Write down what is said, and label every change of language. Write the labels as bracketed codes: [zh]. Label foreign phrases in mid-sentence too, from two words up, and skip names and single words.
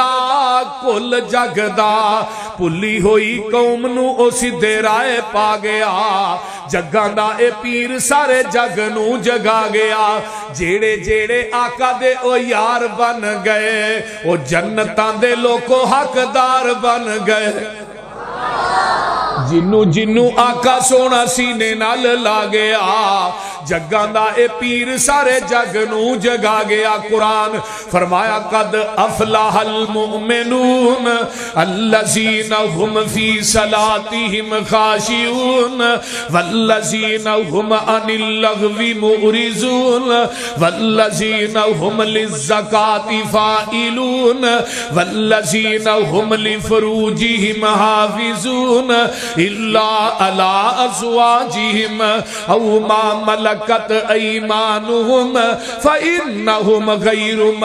[pa] دا پلی ہوئی قوم نو او سدھے رائے پا گیا جگاں دا اے پیر سارے جگ نو جگا گیا جیڑے جیڑے آقا دے او یار بن گئے او جنتاں دے لوکو حقدار بن گئے جنو جنو آقا سونا سینے نال لا گیا جگاں دا اے پیر سارے جگ نو جگا گیا قرآن فرمایا [ar] قد افلح المؤمنون الذین هم فی صلاتهم خاشعون والذین هم عن اللغو معرضون والذین هم للزکاة فاعلون والذین هم لفروجهم حافظون الا علی ازواجهم او ما ملکت ایمانهم فإنهم غیر